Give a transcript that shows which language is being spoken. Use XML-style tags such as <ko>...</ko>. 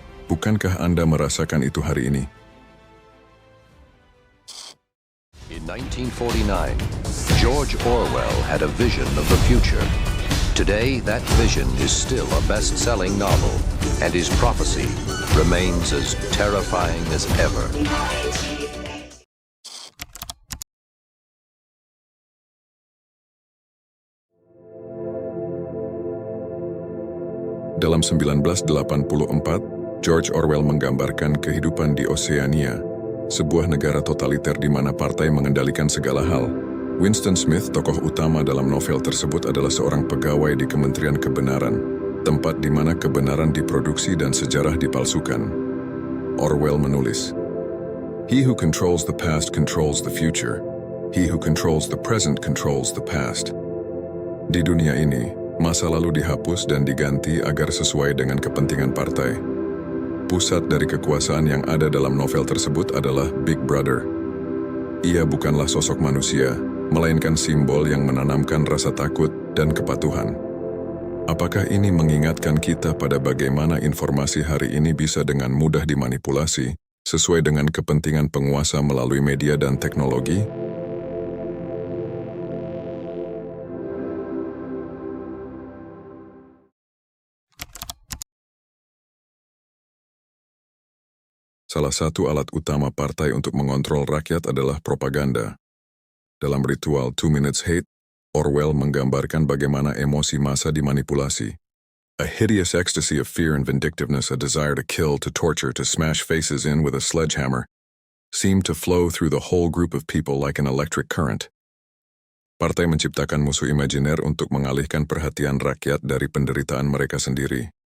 <id>Bukankah Anda merasakan itu hari ini?</id> <en>In 1949, George Orwell had a vision of the future. Today, that vision is still a best-selling novel, and his prophecy remains as terrifying as ever.</en> <id>Dalam 1984, George Orwell menggambarkan kehidupan di Oceania, sebuah negara totaliter di mana partai mengendalikan segala hal. Winston Smith, tokoh utama dalam novel tersebut, adalah seorang pegawai di Kementerian Kebenaran, tempat di mana kebenaran diproduksi dan sejarah dipalsukan. Orwell menulis,</id> <en>"He who controls the past controls the future. He who controls the present controls the past."</en> <id>Di dunia ini, masa lalu dihapus dan diganti agar sesuai dengan kepentingan partai. Pusat dari kekuasaan yang ada dalam novel tersebut adalah Big Brother. Ia bukanlah sosok manusia, melainkan simbol yang menanamkan rasa takut dan kepatuhan. Apakah ini mengingatkan kita pada bagaimana informasi hari ini bisa dengan mudah dimanipulasi, sesuai dengan kepentingan penguasa melalui media dan teknologi? Salah satu alat utama partai untuk mengontrol rakyat adalah propaganda. Dalam ritual 2 Minutes Hate, Orwell menggambarkan bagaimana emosi massa dimanipulasi.</id> <en>A hideous ecstasy of fear and vindictiveness, a desire to kill, to torture, to smash faces in with a sledgehammer, seemed to flow through the whole group of people like an electric current.</en> <id>Partai menciptakan musuh imajiner untuk mengalihkan perhatian rakyat dari penderitaan mereka sendiri.</id>